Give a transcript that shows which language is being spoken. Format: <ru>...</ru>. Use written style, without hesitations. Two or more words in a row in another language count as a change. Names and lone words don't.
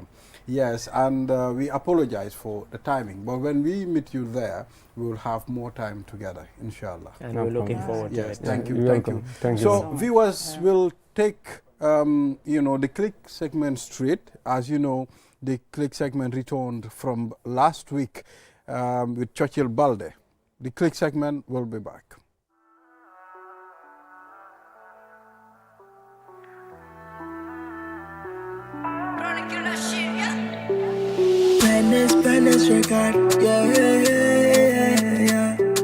<en>Yes, and we apologize for the timing, but when we meet you there, we will have more time together, inshallah. And we're looking forward to it. Thank you, thank you. So viewers will take, the click segment straight. As you know, the click segment returned from last week with Churchill Balde. The click segment will be back. Badness record, yeah.</en>